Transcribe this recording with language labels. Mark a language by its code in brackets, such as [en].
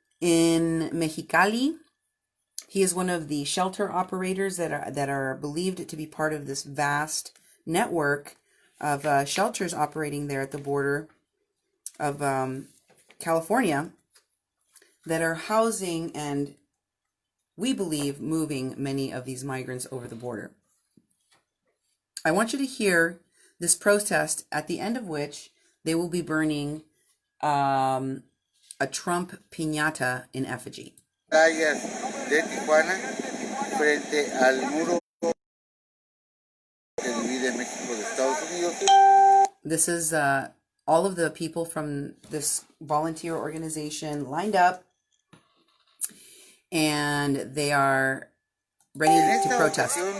[en] In Mexicali, he is one of the shelter operators that are believed to be part of this vast network of shelters operating there at the border of California that are housing and, we believe, moving many of these migrants over the border. I want you to hear this protest, at the end of which they will be burning a Trump piñata in effigy. [es] Playas de Tijuana frente al muro que divide México de Estados Unidos. [en] This is all of the people from this volunteer organization lined up, and they are ready to protest.